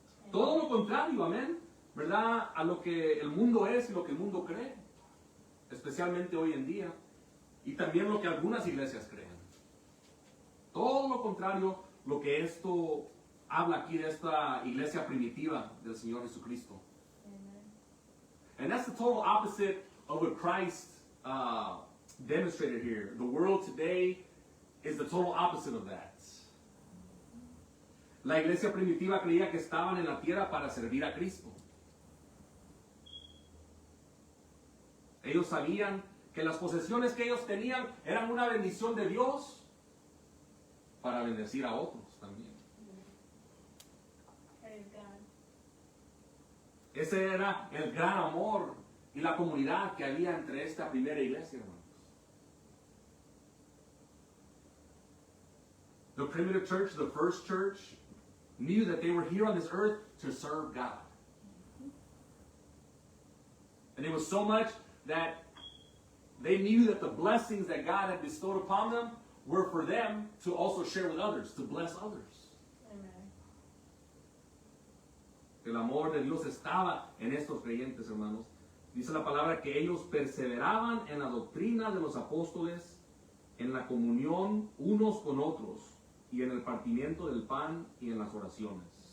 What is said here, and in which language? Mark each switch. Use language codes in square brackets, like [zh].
[es] Todo lo contrario, amén, ¿verdad? A lo que el mundo es y lo que el mundo cree, especialmente hoy en día, y también lo que algunas iglesias creen. Todo lo contrario, lo que esto habla aquí de esta iglesia primitiva del Señor Jesucristo. Amen. [en] And that's the total opposite of what Christ demonstrated here. The world today is the total opposite of that. [es] La iglesia primitiva creía que estaban en la tierra para servir a Cristo. Ellos sabían que las posesiones que ellos tenían eran una bendición de Dios para bendecir a otros también. [en] Praise God. [es] Ese era el gran amor y la comunidad que había entre esta primera iglesia, hermanos. [en] The primitive church, the first church, knew that they were here on this earth to serve God. And it was so much that they knew that the blessings that God had bestowed upon them were for them to also share with others, to bless others. Amen. [es] El amor de Dios estaba en estos creyentes, hermanos. Dice la palabra que ellos perseveraban en la doctrina de los apóstoles, en la comunión unos con otros, y en el partimiento del pan y en las oraciones.